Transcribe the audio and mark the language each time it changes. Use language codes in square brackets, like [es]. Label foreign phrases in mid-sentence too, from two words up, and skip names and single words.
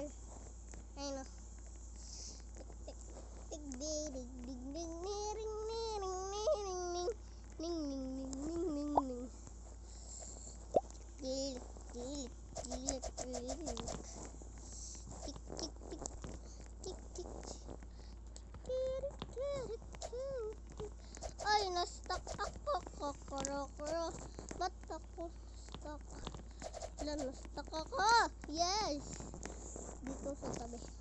[tl] Ayun o. Tik dig dig dig dig ning ning ning ning ning. Gilit. Tik tik tik. Tik tik. Ay, na-stuck ako. Kokoro. Ba't ako stuck? Wala, na-stuck ako. Yes! Dito sa tabi.